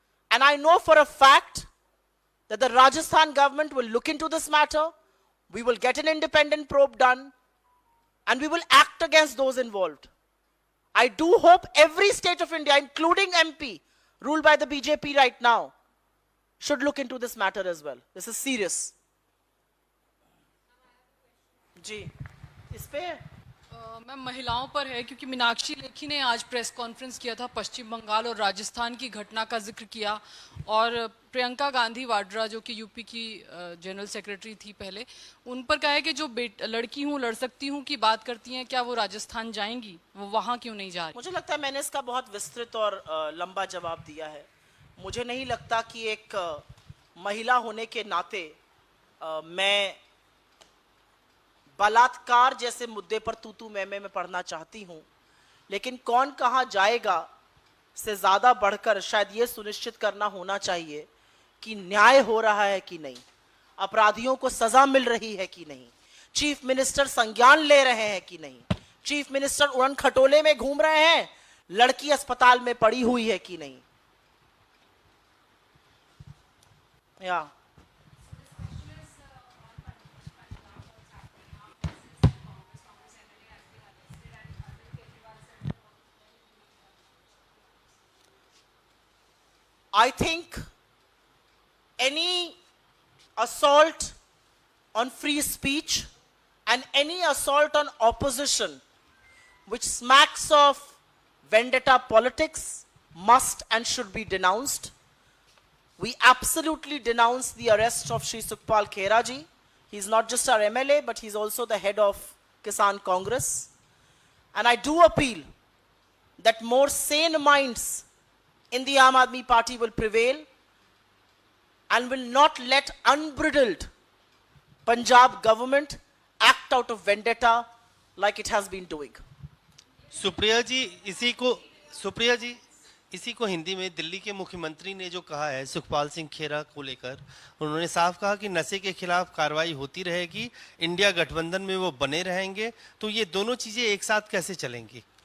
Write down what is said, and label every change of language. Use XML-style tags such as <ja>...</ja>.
<en>And I know for a fact that the Rajasthan government will look into this matter. We will get an independent probe done, and we will act against those involved. I do hope every state of India, including MP, ruled by the BJP right now, should look into this matter as well. This is serious.</en> <hi>जी, इस पे ma'am महिलाओं पर है क्योंकि मीनाक्षी लेखी ने आज press conference किया था, पश्चिम बंगाल और राजस्थान की घटना का जिक्र किया, और प्रियंका गांधी वाड्रा जो कि यूपी की जनरल सेक्रेटरी थी पहले, उन पर कहा है कि जो लड़की हूँ लड़ सकती हूँ की बात करती हैं, क्या वो राजस्थान जाएंगी, वो वहाँ क्यों नहीं जा रही? मुझे लगता है मैंने इसका बहुत विस्तृत और लंबा जवाब दिया है। मुझे नहीं लगता कि एक महिला होने के नाते मैं बलात्कार जैसे मुद्दे पर तू मैं पढ़ना चाहती हूं, लेकिन कौन कहां जाएगा से ज्यादा बढ़कर शायद ये सुनिश्चित करना होना चाहिए कि न्याय हो रहा है कि नहीं, अपराधियों को सजा मिल रही है कि नहीं, चीफ मिनिस्टर संज्ञान ले रहे हैं कि नहीं, चीफ मिनिस्टर उड़न खटोले में घूम रहे हैं, लड़की अस्पताल में पड़ी हुई है कि नहीं।</hi> <en>या I think any assault on free speech and any assault on opposition which smacks of vendetta politics must and should be denounced. We absolutely denounce the arrest of Shri Sukhpal Khera ji. He's not just our MLA, but he's also the head of Kisan Congress. And I do appeal that more sane minds in the Aam Aadmi Party will prevail and will not let unbridled Punjab government act out of vendetta like it has been doing.</en> <hi>Supriya जी, इसी को हिंदी में दिल्ली के मुख्यमंत्री ने जो कहा है सुखपाल सिंह खेरा को लेकर, उन्होंने साफ कहा कि नशे के खिलाफ कार्रवाई होती रहेगी, इंडिया गठबंधन में वो बने रहेंगे, तो ये दोनों चीजें एक साथ कैसे चलेंगी?</hi>